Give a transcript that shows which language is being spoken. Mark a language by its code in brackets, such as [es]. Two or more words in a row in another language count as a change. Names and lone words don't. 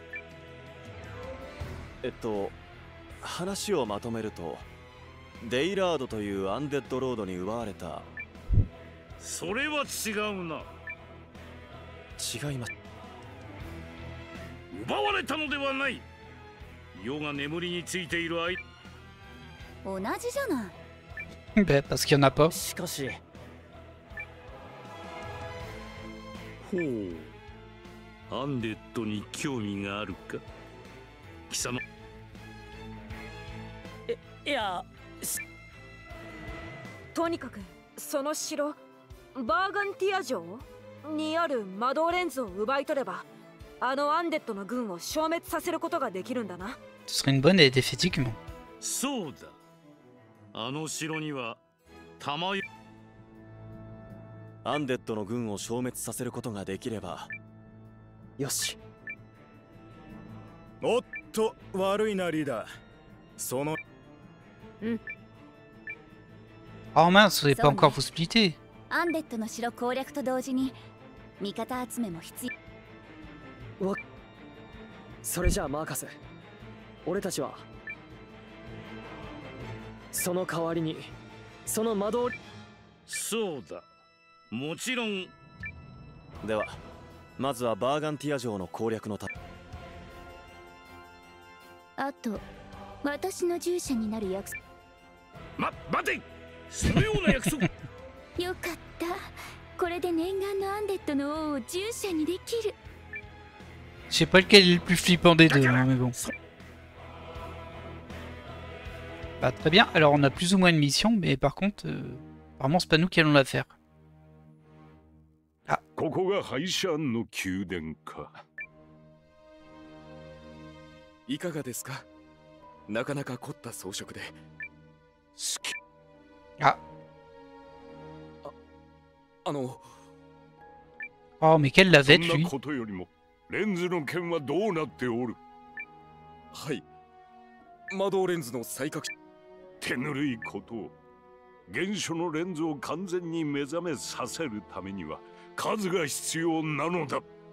[ja] 話をまとめると、デイラードというアンデッドロードに奪われた。それは違うな。違います。奪われたのではない。世が眠りについている間。同じじゃない。 [fr] Ben, parce qu'il y en a pas. [ja] しかし、ほう。アンデッドに興味があるか貴様。いや、とにかくその城、バーガンティア城にある魔導レンズを奪い取れば、あのアンデッドの軍を消滅させることができるんだな。 [fr] Ce serait une bonne idée, effectivement. [ja] そうだ。あの城には弾よ。アンデッドの軍を消滅させることができれば。よし。おっと、悪いなリーダー。その [fr] Oh mince, vous n'avez pas encore vous splitter. [ja] アンデッドの城攻略と同時に味方集めも必要。それじゃあマーカス、俺たちはその代わりにその魔導。そうだ。もちろん。ではまずはバーガンティア城の攻略のた。あと私の従者になる約束。待て。そのような約束。よかった。これで念願のアンデッドの王を従者にできる。 [fr] Je sais pas lequel est le plus flippant des deux, hein, mais bon. Bah, très bien. Alors, on a plus ou moins une mission, mais par contre, apparemment, c'est pas nous qui allons la faire. Ah. [ja] ここがハイシャンの宮殿か。いかがですか。なかなか凝った装飾で。好き。 [fr] Ah. Oh, mais quelle lavette, lui. [ja] ことよりもレンズの件はどうなっておる。はい。魔導レンズの再拡張。手ぬるいことを。原初のレンズを完全に目覚めさせるためには数が必要なのだ。